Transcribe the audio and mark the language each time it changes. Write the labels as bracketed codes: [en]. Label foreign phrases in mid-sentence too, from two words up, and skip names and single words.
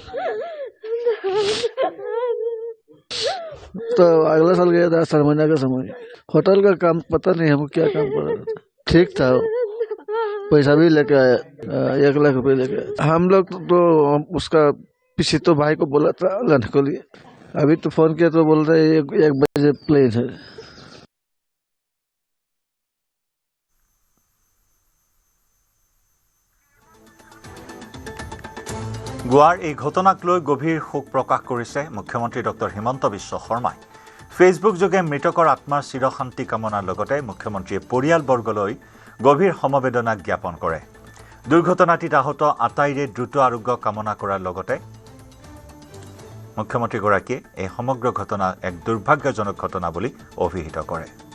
[hi] तो अगला साल गया था 7 महीने का समय होटल का काम पता नहीं हमको क्या काम कर रहा था ठीक था पैसा भी लेके आया 1 लाख रुपए लेके आया हम लोग तो उसका पीछे तो भाई को बोला था लाने के लिए अभी तो फोन किया तो बोल रहे 1 बजे प्लेन है [as] গোৱাৰ এই ঘটনাক লৈ গভীৰ শোক প্ৰকাশ কৰিছে মুখ্যমন্ত্ৰী ডক্টৰ হিমন্ত বিশ্ব শৰ্মাই ফেচবুক যোগে মৃতকৰ আত্মাৰ চিৰশান্তি কামনাৰ লগতে মুখ্যমন্ত্ৰীয়ে পৰিয়ালবৰ্গলৈ গভীৰ সমবেদনা জ্ঞাপন কৰে দুৰ্ঘটনাটিত আহত আটাইৰে দ্ৰুত আৰোগ্য কামনা কৰাৰ লগতে মুখ্যমন্ত্ৰীগৰাকীয়ে এই সমগ্ৰ ঘটনা এক দুৰ্ভাগ্যজনক ঘটনা বুলি অভিহিত কৰে